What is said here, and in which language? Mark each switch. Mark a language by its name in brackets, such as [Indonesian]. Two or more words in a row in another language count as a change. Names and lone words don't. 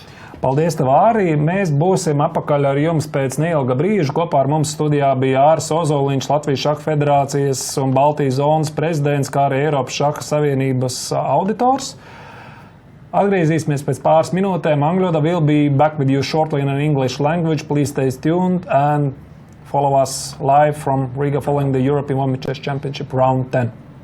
[Latvian] Paldies tev, Āri. Mēs būsim apakaļ ar jums pēc neilga brīža. Kopā ar mums studijā bija Āris Ozoliņš, Latvijas šaha federācijas un Baltijas zonas prezidents, kā arī Eiropas šaha savienības auditors. Atgriezīsimies pēc pāris minūtēm. [English] Angļodā will be back with you shortly in an English language. Please stay tuned and follow us live from Riga following the European Women's Chess Championship round 10.